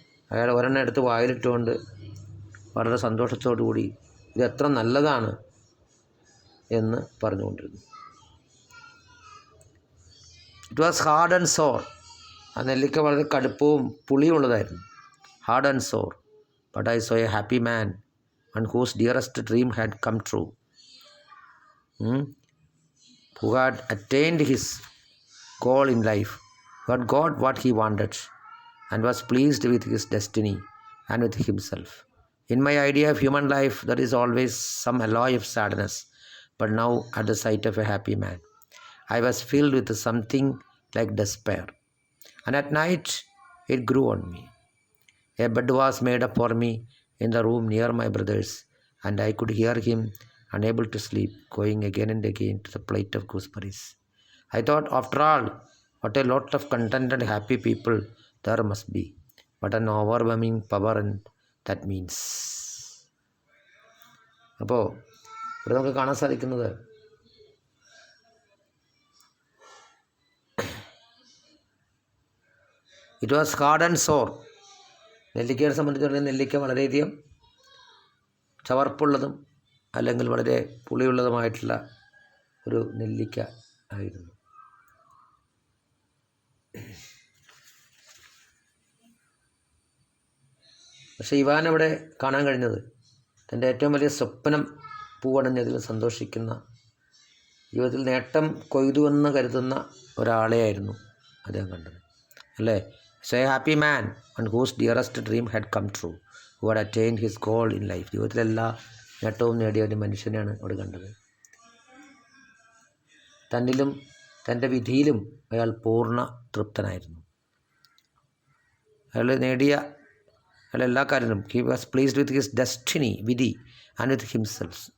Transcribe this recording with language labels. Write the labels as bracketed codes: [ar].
[ml] അയാൾ ഒരെണ്ണം എടുത്ത് വായിലിട്ടുകൊണ്ട് വളരെ സന്തോഷത്തോടു കൂടി ഇത് എത്ര നല്ലതാണ് എന്ന് പറഞ്ഞുകൊണ്ടിരുന്നു. [en] It was hard and sour. [ml] ആ നെല്ലിക്ക വളരെ കടുപ്പവും പുളിയുമുള്ളതായിരുന്നു. [en] Hard and sour. But I saw a happy man and whose dearest dream had come true, who had attained his goal in life, who had got what he wanted and was pleased with his destiny and with himself. In my idea of human life, there is always some alloy of sadness, but now at the sight of a happy man, I was filled with something like despair, and at night it grew on me. A bed was made up for me in the room near my brother's, and I could hear him, unable to sleep, going again and again to the plate of gooseberries. I thought, after all, what a lot of contented, happy people there must be. What an overwhelming power and that means. [ml] അപ്പോൾ ഇവിടെ നമുക്ക് കാണാൻ സാധിക്കുന്നത് [en] It was hard and sour. [ml] നെല്ലിക്കയെ സംബന്ധിച്ചിടത്തോളം നെല്ലിക്ക വളരെയധികം ചവർപ്പുള്ളതും അല്ലെങ്കിൽ വളരെ പുളിയുള്ളതുമായിട്ടുള്ള ഒരു നെല്ലിക്ക ആയിരുന്നു. പക്ഷേ ഇവാനവിടെ കാണാൻ കഴിഞ്ഞത് തൻ്റെ ഏറ്റവും വലിയ സ്വപ്നം പൂവണഞ്ഞതിൽ സന്തോഷിക്കുന്ന, ജീവിതത്തിൽ നേട്ടം കൊയ്തുവെന്ന് കരുതുന്ന ഒരാളെയായിരുന്നു അദ്ദേഹം കണ്ടത്, അല്ലേ? [en] So a happy man and whose dearest dream had come true, who had attained his goal in life. [ml] ജീവിതത്തിലെല്ലാ നേട്ടവും നേടിയ ഒരു മനുഷ്യനെയാണ് അവിടെ കണ്ടത്. തന്നിലും തൻ്റെ വിധിയിലും അയാൾ പൂർണ്ണ തൃപ്തനായിരുന്നു. അയാൾ എല്ലാ കാര്യത്തിലും [en] He was pleased with his destiny, വിധി, and with himself.